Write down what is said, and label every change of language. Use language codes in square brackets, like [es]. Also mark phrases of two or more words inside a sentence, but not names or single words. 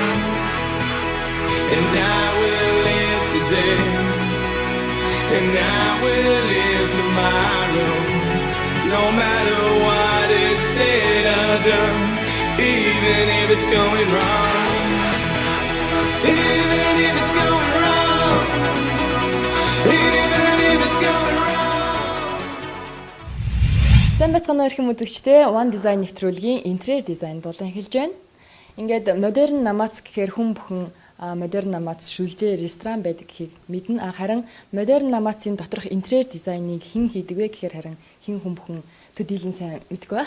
[en] And I will live today, and I will live tomorrow. No matter what is said or done, even if it's going wrong. Even if it's going wrong, even if it's going wrong. [mn] Сайн байцгаана уу эрхэм үзэгчдээ One Design нэвтрүүлгийн интерьер дизайн болон эхэлж байна. Ингээд модерн намац гэхээр хүн бүхэн модерн намац шүлжээ ресторан байдаг гэхийг мэднэ. Харин модерн намацын доторх интерьер дизайныг хэн хийдэг вэ гэхээр харин хэн хүн бүхэн төдийлөн сайн мэдгүй байх.